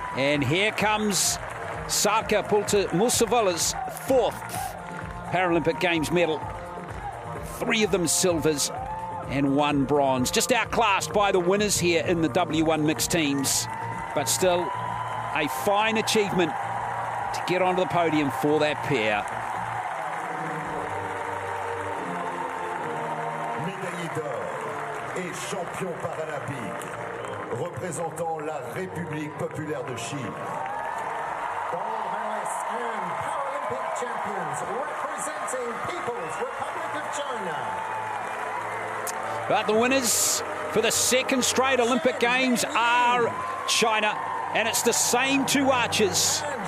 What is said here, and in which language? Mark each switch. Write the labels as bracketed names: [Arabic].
[English] And here comes Sarka Mulsavola's 4th Paralympic Games medal. 3 of them silvers and 1 bronze. Just outclassed by the winners here in the W1 mixed teams. But still a fine achievement to get onto the podium for that pair. [French] Médaillé d'or et champion paralympique, représentant la République populaire de Chine. [English] gold medalists and Paralympic champions representing People's Republic of China. But the winners for the 2nd straight Olympic Games are China, and it's the same 2 archers.